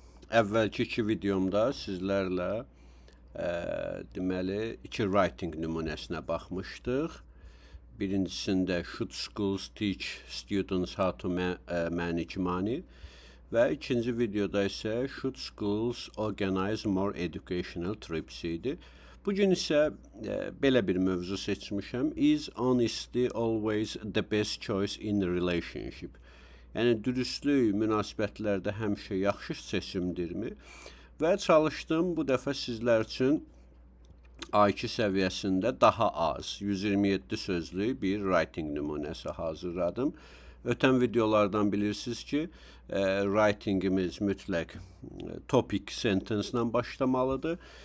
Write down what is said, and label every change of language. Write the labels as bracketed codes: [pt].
[az] Əvvəlki iki videomda sizlərlə deməli iki writing nümunəsinə baxmışdıq. Birincisində [en] should schools teach students how to manage money [az] və ikinci videoda isə [en] should schools organize more educational trips [az] idi. Bugün isə belə bir mövzu seçmişəm. [en] Is honesty always the best choice in relationship? [az] Yəni dürüstlük münasibətlərdə həmişə yaxşı seçimdirmi? Və çalışdım bu dəfə sizlər üçün A2 səviyyəsində daha az 127 sözlük bir writing nümunəsi hazırladım. Ötən videolardan bilirsiniz ki, writingimiz mütləq topic sentence-lə başlamalıdır.